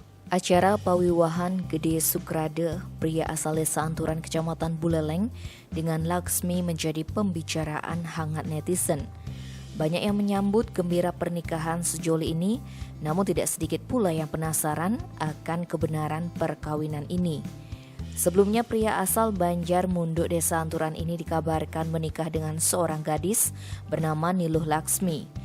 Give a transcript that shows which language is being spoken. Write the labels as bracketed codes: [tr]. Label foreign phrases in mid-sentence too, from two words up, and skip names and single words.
[id] Acara pawiwahan Gede Sukrade, pria asal desa Anturan Kecamatan Buleleng, dengan Laksmi menjadi pembicaraan hangat netizen. Banyak yang menyambut gembira pernikahan sejoli ini, namun tidak sedikit pula yang penasaran akan kebenaran perkawinan ini. Sebelumnya pria asal Banjar Munduk desa Anturan ini dikabarkan menikah dengan seorang gadis bernama Niluh Laksmi.